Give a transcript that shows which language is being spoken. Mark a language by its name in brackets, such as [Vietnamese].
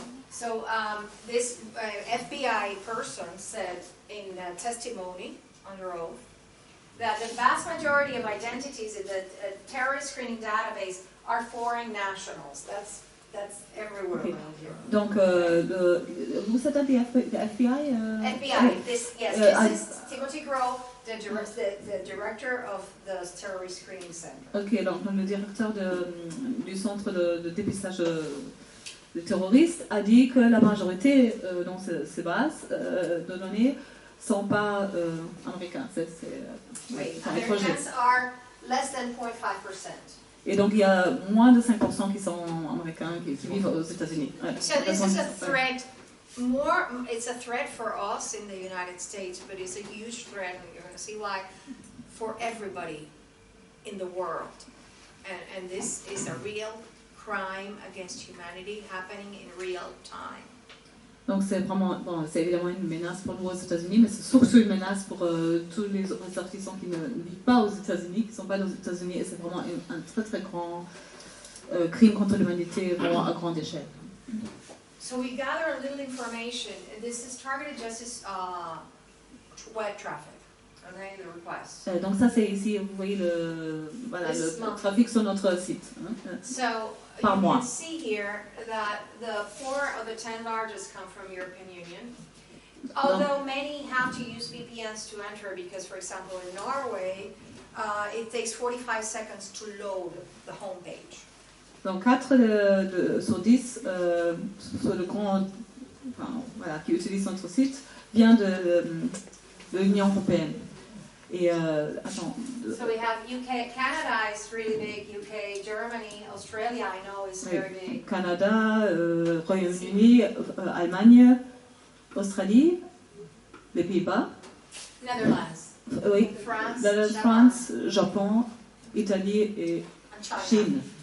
[English] So this FBI person said in testimony under oath that the vast majority of identities in the terrorist screening database are foreign nationals. That's everywhere around here. [French] Donc, vous êtes de FBI? [English] FBI, this is Timothy Groh, the director of the Terrorist Screening Center. [French] Ok, donc le directeur du centre de dépistage de terroristes a dit que la majorité dans ces bases de données sont pas américains. Oui, sont étrangers. [English] Americans are less than 0.5%. [French] Et donc il y a moins de 5% qui sont américains qui vivent aux États-Unis. Ouais. [English] So this is a threat. It's a threat for us in the United States, but it's a huge threat, and you're going to see why, for everybody in the world. And this is a real crime against humanity happening in real time. [French] Donc c'est vraiment, bon, c'est évidemment une menace pour nous aux États-Unis, mais c'est surtout une menace pour tous les ressortissants qui ne vivent pas aux États-Unis, qui ne sont pas aux États-Unis, et c'est vraiment un très très grand crime contre l'humanité, vraiment à grande échelle. [English] So we gather a little information, and this is targeted justice web traffic, okay, the request. [French] Donc ça c'est ici, vous voyez le trafic sur notre site. Hein. [English] So you can see here that the 4 of the 10 largest come from European Union. Although many have to use VPNs to enter, because for example in Norway, it takes 45 seconds to load the homepage. [French] Donc 4 sur 10 sur le grand, qui utilisent notre site vient de l'Union européenne. Et attends. [English] So we have UK, Canada is really big. UK, Germany, Australia, I know is very big. [French] Canada, Royaume-Uni, Allemagne, Australie, les Pays-Bas. [English] Netherlands. [French] Oui. France, Japon, Italie et Chine.